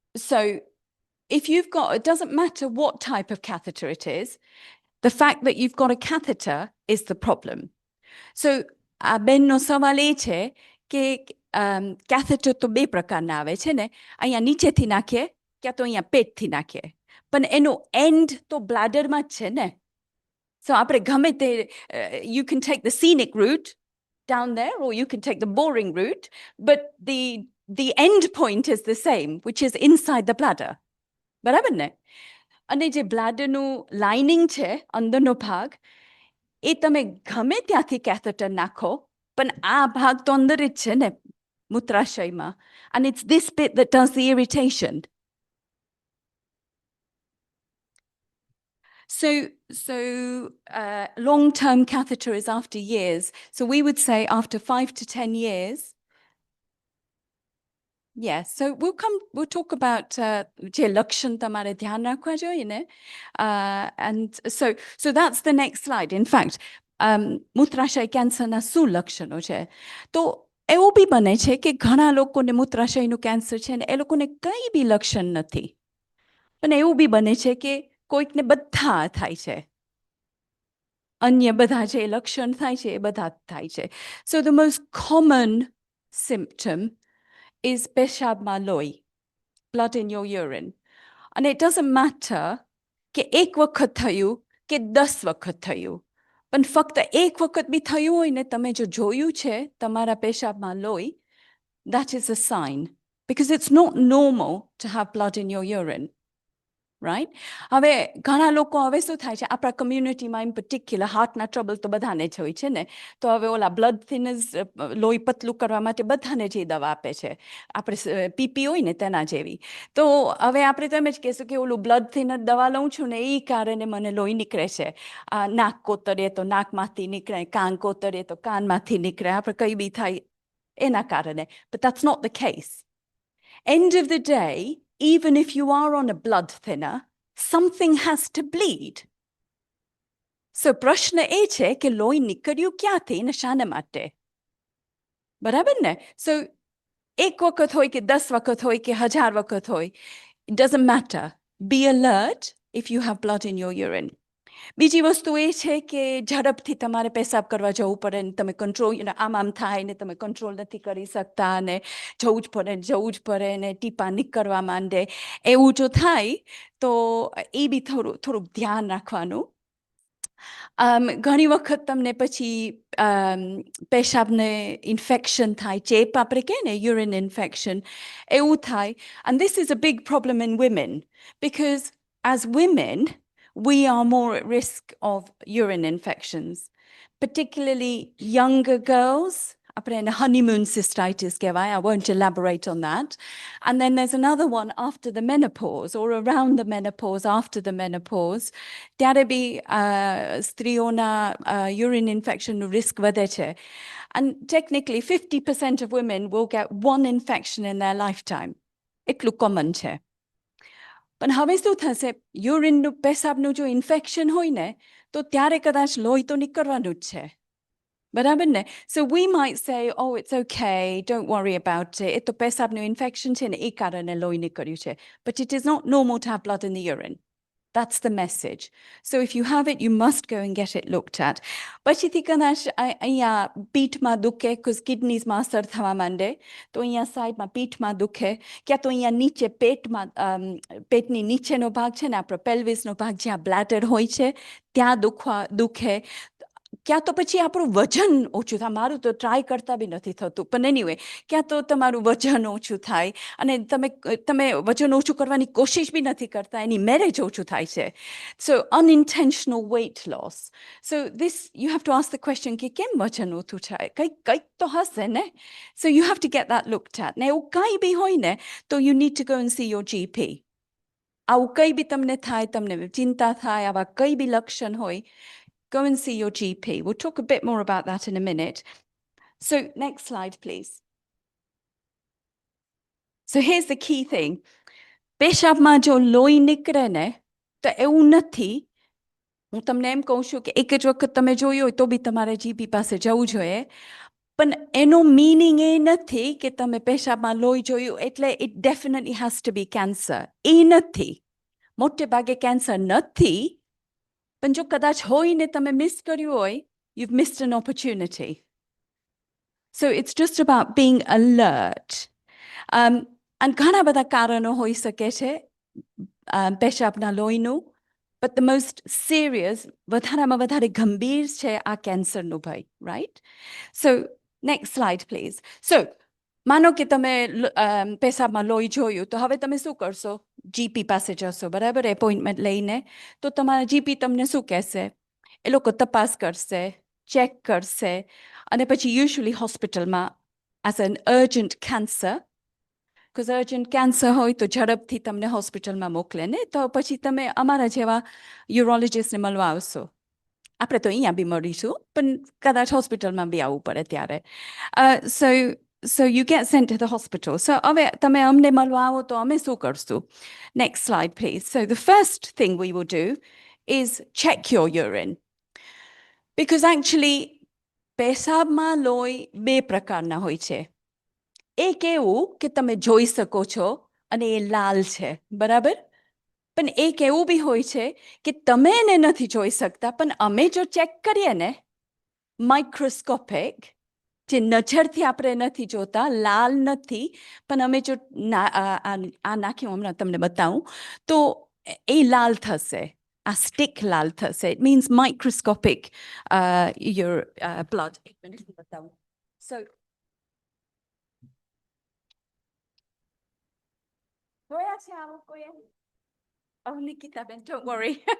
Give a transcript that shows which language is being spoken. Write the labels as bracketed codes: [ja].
[en] So if you've got, it doesn't matter what type of catheter it is, the fact that you've got a catheter is the problem. [gu] So આ બેનનો સવાલ એ છે કે catheter તો બે પ્રકારના આવે છે ને, અહીંયા નીચેથી નાખીએ ક્યાં તો અહીંયા પેટથી નાખીએ, પણ એનો end તો બ્લાડરમાં જ છે ને. [en] So [gu] આપણે ગમે તે, [en] you can take the scenic route down there or you can take the boring route, but the end point is the same, which is inside the bladder. [gu] બરાબર ને? અને જે બ્લાડરનું લાઇનિંગ છે, અંદરનો ભાગ, એ તમે ગમે ત્યાંથી કેથેટર નાખો, પણ આ ભાગ તો અંદર જ છે ને મૂત્રાશયમાં. [en] And it's this bit that does the irritation. So long-term catheter is after years. So we would say after 5 to 10 years. Yes, so we'll talk about [gu] જે લક્ષણ તમારે ધ્યાન રાખવા જોઈએ ને. [en] And so that's the next slide. [gu] In fact, મૂત્રાશય કેન્સરના શું લક્ષણો છે? તો એવું બી બને છે કે ઘણા લોકોને મૂત્રાશયનું કેન્સર છે ને એ લોકોને કંઈ બી લક્ષણ નથી. અને એવું બી બને છે કે કોઈકને બધા થાય છે. અન્ય બધા જે લક્ષણ થાય છે એ બધા થાય છે. [en] So the most common symptom is [gu] peshabma loi, [en] blood in your urine. And it doesn't matter [gu] કે એક વખત થયું કે 10 વખત થયું, પણ ફક્ત એક વખત બી થયું હોય ને, તમે જો જોયું છે તમારા પેશાબમાં લોહી, [en] that is a sign, because it's not normal to have blood in your urine. Right? [gu] હવે ઘણા લોકો હવે શું થાય છે આપણા કમ્યુનિટીમાં [en] in particular [gu] હાર્ટના ટ્રબલ તો બધાને જ હોય છે ને, તો હવે ઓલા બ્લડ થિનર્સ લોહી પતલું કરવા માટે બધાને જ દવા આપે છે, આપણે પીપી હોય ને તેના જેવી. તો હવે આપણે તો એમ જ કહેશું કે ઓલું બ્લડ થિનર દવા લઉં છું ને એ કારણે મને લોહી નીકળે છે, નાક કોતરે તો નાકમાંથી નીકળે, કાન કોતરે તો કાનમાંથી નીકળે, આપણે કંઈ બી થાય એના કારણે. [en] But that's not the case. End of the day, even if you are on a blood thinner, something has to bleed. [gu] So પ્રશ્ન એ છે કે લોહી નીકળ્યું ક્યાંથી ને શાને માટે? બરાબર ને? સો એક વખત હોય કે 10 વખત હોય કે 1000 વખત હોય, [en] it doesn't matter. Be alert if you have blood in your urine. [gu] બીજી વસ્તુ એ છે કે ઝડપથી તમારે પેશાબ કરવા જવું પડે ને તમે કંટ્રોલ આમ થાય ને તમે કંટ્રોલ નથી કરી શકતા ને જવું જ પડે ને ટીપા નીકળવા માંડે, એવું જો થાય તો એ બી થોડુંક ધ્યાન રાખવાનું. ઘણી વખત તમને પછી પેશાબને ઇન્ફેક્શન થાય, ચેપ આપણે કહે ને યુરિન ઇન્ફેક્શન, એવું થાય. [en] And this is a big problem in women because as women we are more at risk of urine infections, particularly younger girls. [gu] આપણે એને honeymoon cystitis કહેવાય. [en] I won't elaborate on that. And then there's another one after the menopause or around the menopause, after the menopause. [gu] ત્યારે બી સ્ત્રીઓના urine infectionનું risk વધે છે. [en] And technically 50% of women will get one infection in their lifetime. [gu] એટલું common છે. પણ હવે શું થશે, યુરિનનું પેશાબનું જો ઇન્ફેક્શન હોય ને તો ત્યારે કદાચ લોહી તો નીકળવાનું જ છે. બરાબર ને? [en] So we might say, oh, it's okay, don't worry about it. [gu] એ તો પેશાબનું ઇન્ફેક્શન છે ને એ કારણે લોહી નીકળ્યું છે. [en] But it is not normal to have blood in the urine. That's the message. So if you have it, you must go and get it looked at. [gu] પછીથી કદાચ અહીંયા પીઠમાં દુખે, because કિડનીઝમાં અસર થવા માંડે, તો અહીંયા સાઈડમાં પીઠમાં દુખે, ક્યાં તો અહીંયા નીચે પેટની નીચેનો ભાગ છે ને, આપણો પેલ્વિસનો ભાગ જ્યાં બ્લેડર હોય છે ત્યાં દુખે, ક્યાં તો પછી આપણું વજન ઓછું થાય. મારું તો ટ્રાય કરતા બી નથી થતું, પણ એનીવે ક્યાં તો તમારું વજન ઓછું થાય અને તમે વજન ઓછું કરવાની કોશિશ બી નથી કરતા, એની મેરેજ ઓછું થાય છે. [en] So unintentional weight loss. So this you have to ask the question [gu] કે કેમ વજન ઓછું થાય? કંઈક તો હશે ને? [en] So you have to get that looked at. [gu] ને એવું કંઈ બી હોય ને તો [en] you need to go and see your GP. [gu] આવું કંઈ બી તમને થાય, તમને ચિંતા થાય, આવા કંઈ બી લક્ષણ હોય, [en] go and see your GP. We'll talk a bit more about that in a minute. So next slide, please. So here's the key thing. [gu] પેશાબમાં જો લોહી નીકળે ને તો એવું નથી, હું તમને એમ કહું છું કે એક જ વખત તમે જોયું હોય તો બી તમારે જીપી પાસે જવું જોઈએ, પણ એનો મીનિંગ એ નથી કે તમે પેશાબમાં લોહી જોયું એટલે [en] it definitely has to be cancer. [gu] એ નથી. મોટે ભાગે કેન્સર નથી, પણ જો કદાચ હોય ને તમે મિસ કર્યું હોય, [en] you've missed an opportunity. So it's just about being alert. [gu] And ઘણા બધા કારણો હોઈ શકે છે પેશાબના લોહીનું, [en] but the most serious, [gu] વધારામાં વધારે ગંભીર છે આ કેન્સરનું ભય, right? [en] So next slide, please. [gu] So માનો કે તમે પેશાબમાં લોહી જોયું, તો હવે તમે શું કરશો? જીપી પાસે જશો, બરાબર? એપોઇન્ટમેન્ટ લઈને. તો તમારા જીપી તમને શું કહેશે? એ લોકો તપાસ કરશે, ચેક કરશે, અને પછી યુઝ્યુઅલી હોસ્પિટલમાં [en] as an urgent cancer, because urgent cancer [gu] હોય તો ઝડપથી તમને હોસ્પિટલમાં મોકલે ને, તો પછી તમે અમારા જેવા યુરોલોજિસ્ટને મળવા આવશો. આપણે તો અહીંયા બી મળીશું, પણ કદાચ હોસ્પિટલમાં બી આવવું પડે ત્યારે. [en] So you get sent to the hospital. [gu] So હવે તમે અમને મળવા આવો તો અમે શું કરશું? [en] Next slide, please. So the first thing we will do is check your urine. [gu] Because actually પેશાબમાં લોહી બે પ્રકારના હોય છે. એક એવું કે તમે જોઈ શકો છો અને એ લાલ છે, બરાબર? પણ એક એવું બી હોય છે કે તમે એને નથી જોઈ શકતા, પણ અમે જો ચેક કરીએ ને, માઇક્રોસ્કોપિક, જે નજરથી આપણે નથી જોતા, લાલ નથી, પણ અમે જો આ નાખ્યું હમણાં તમને બતાવું તો એ લાલ થશે, આ સ્ટિક લાલ થશે. [en] It means microscopic your blood. [gu] એક મિનિટ બતાવું. So જોયા છે આવું કોઈ? [en] Oh, Nikitaબેન, don't worry.